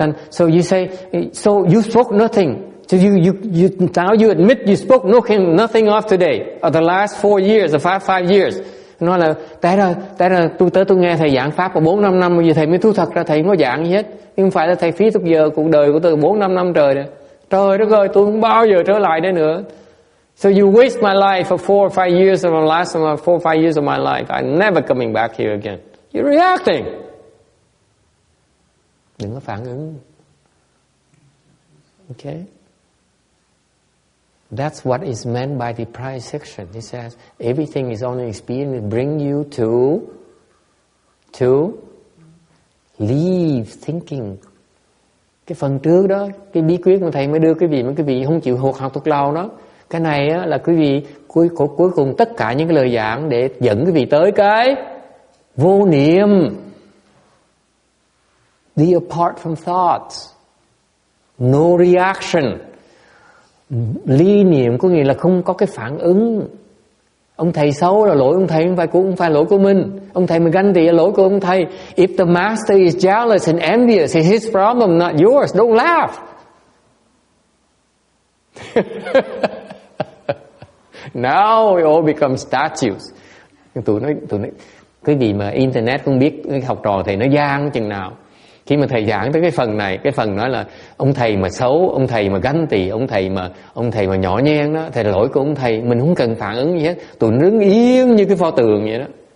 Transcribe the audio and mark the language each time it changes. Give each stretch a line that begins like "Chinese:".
English: So you say, so you spoke nothing. So you now you admit you spoke nothing of today or the last 4 years or 5 years.
Vietnamese: Nói là tại ra tôi nghe thầy giảng pháp 4-5 năm, bây giờ thầy mới thú thật ra thầy không có giảng gì hết. Nhưng không phải là thầy phí thuộc giờ cuộc đời của tôi 4-5 năm trời rồi. Trời đất ơi, tôi không bao giờ trở lại đây nữa.
English: So you waste my life for 4 or 5 years of my last 4 or 5 years of my life. I'm never coming back here again. You're reacting.
Vietnamese: Đừng có phản ứng.
English: Okay? That's what is meant by the prior section. It says everything is only experience to bring you to leave thinking.
Vietnamese: Cái phần trước đó, cái bí quyết mà thầy mới đưa quý vị không chịu học thuộc lòng đó. Cái này á, là quý vị cuối cùng tất cả những cái lời giảng để dẫn quý vị tới cái vô niệm.
English: Be apart from thoughts. No reaction.
Vietnamese: Ly niệm có nghĩa là không có cái phản ứng. Ông thầy xấu là lỗi ông thầy, không phải lỗi của mình. Ông thầy mà ganh tị là lỗi của ông thầy.
English: If the master is jealous and envious, it's his problem, not yours. Don't laugh. Now it all becomes statues.
Vietnamese: Tụi nó cái gì mà internet không biết, cái học trò thầy nó gian chừng nào. Khi mà thầy giảng tới cái phần này, cái phần nói là ông thầy mà xấu, ông thầy mà ganh tị, ông thầy mà nhỏ nhen đó, thầy là lỗi của ông thầy, mình không cần phản ứng gì hết, tụi nó đứng yên như cái pho tượng vậy đó.